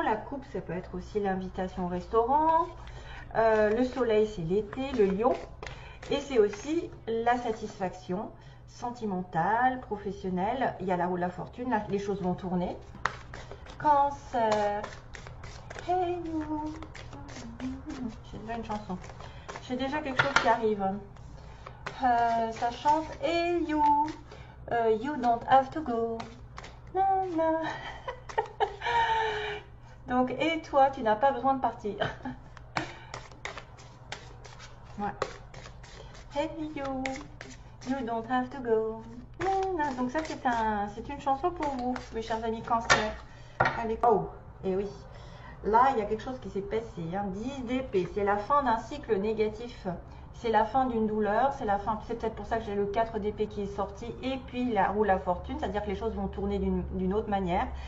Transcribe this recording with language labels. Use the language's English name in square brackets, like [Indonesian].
[French] La coupe ça peut être aussi l'invitation au restaurant. Le soleil c'est l'été, le lion, et c'est aussi la satisfaction sentimentale, professionnelle. Il y a la roue de la fortune, là, les choses vont tourner. Cancer, [English] hey you. [French] J'ai déjà une chanson, j'ai déjà quelque chose qui arrive. Ça chante [English] hey you, you don't have to go. Na, na. [French] Donc et toi tu n'as pas besoin de partir. Ouais. [English] Hey you, you don't have to go. [French] Donc ça c'est une chanson pour vous, mes chers amis Cancer. Allez, oh, et oui, là il y a quelque chose qui s'est passé. 10 d'épée, c'est la fin d'un cycle négatif. C'est la fin d'une douleur, c'est la fin. C'est peut-être pour ça que j'ai le 4 d'épée qui est sorti, et puis la roue de la fortune, c'est-à-dire que les choses vont tourner d'une autre manière.